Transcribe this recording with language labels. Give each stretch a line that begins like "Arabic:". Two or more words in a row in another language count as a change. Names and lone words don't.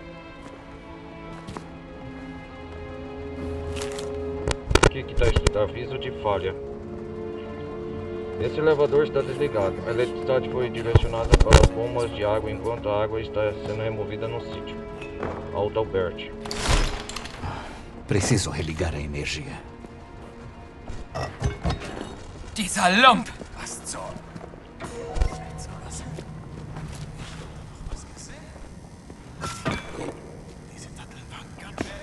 Portuguese: O que está escrito? Aviso de falha. Esse elevador está desligado. A eletricidade foi direcionada para as bombas de água enquanto a água está sendo removida no sítio. Alto Albert. Preciso religar a energia.
German: Dieser Lump! Was zur... Was gesehen? Diese Datteln waren ganz...